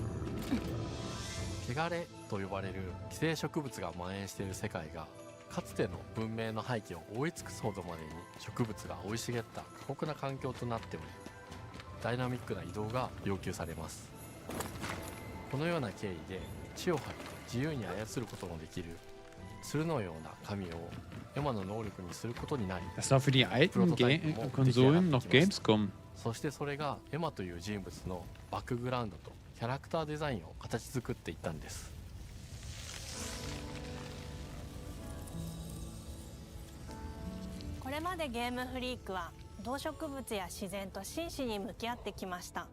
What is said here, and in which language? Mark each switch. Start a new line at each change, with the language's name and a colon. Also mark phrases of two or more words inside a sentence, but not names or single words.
Japanese: 汚れと呼ばれる寄生植物が蔓延している世界がかつての文明の廃棄を覆い尽くすほどまでに植物が生い茂った過酷な環境となっており、ダイナミックな移動が要求されます。このような経緯で地を張り自由に操ることのできる鶴のような神をエマの能力にすることになり、
German: Das war für die alten Konsolen noch Gamescom.
Japanese: そしてそれがエマという人物のバックグラウンドとキャラクターデザインを形作っていったんです。これまでゲームフリークは動植物や自然と真摯に向き合ってきました。